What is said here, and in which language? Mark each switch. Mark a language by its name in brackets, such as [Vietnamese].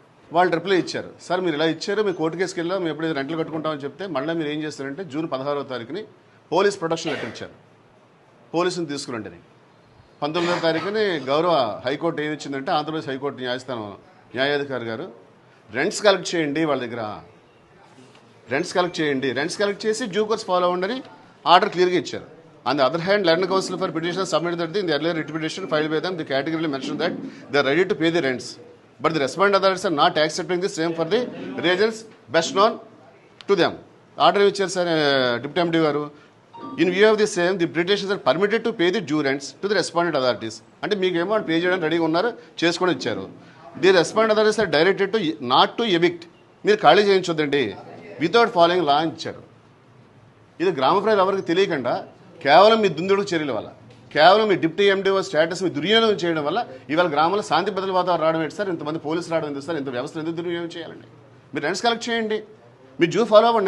[Telugu] వాళ్ళు రిప్లై ఇచ్చారు, సార్ మీరు ఇలా ఇచ్చారు, మీ కోర్టు కేసుకి వెళ్ళాం, మేము ఎప్పుడైతే రెంట్లు కట్టుకుంటామని చెప్తే మళ్ళీ మీరు ఏం చేస్తారంటే జూన్ 16వ తారీఖుని పోలీస్ ప్రొటెక్షన్ లెటర్ ఇచ్చారు, పోలీసుని తీసుకురండి. 19వ తారీఖుని గౌరవ హైకోర్టు ఏమి ఇచ్చిందంటే, ఆంధ్రప్రదేశ్ హైకోర్టు న్యాయస్థానం న్యాయాధికారి గారు రెంట్స్ కలెక్ట్ చేయండి, వాళ్ళ దగ్గర రెంట్స్ కలెక్ట్ చేయండి, రెంట్స్ కలెక్ట్ చేసి డ్యూ కోర్స్ ఫాలో అవ్వండి ఆర్డర్ క్లియర్గా ఇచ్చారు. [English] On the other hand, Land Council for petition submitted that in the earlier writ petition filed by them, they categorically mentioned that they are ready to pay the rents. But the respondent authorities are not accepting the same for the reasons best known to them. Order which is Deputy MD garu. In view of the same, the petitioners are permitted to pay the due rents to the respondent authorities. [Telugu] And meek emo pay cheyadam ready unnaru cheskoni icharu. [English] The respondent authorities are directed to not to evict. [Telugu] Meer khali cheyinchodandi [English] without following law [Telugu] icharu. Idu grama prajలు ఎవరికి తెలియకుండా కేవలం మీ దుందుడు చర్యల వల్ల, కేవలం మీ deputy MDO status మీ దుర్వినియోగం చేయడం వల్ల ఇవాళ గ్రామంలో శాంతి భద్రతల వాతావరణం రావడం ఏంటి సార్? ఇంతమంది పోలీసులు రావడం ఎందుకు సార్? ఇంత వ్యవస్థ ఎందుకు దుర్వినియోగం చేయాలండి? మీరు రెంట్స్ కలెక్ట్ చేయండి, మీ డ్యూ ఫాలో అవ్వండి.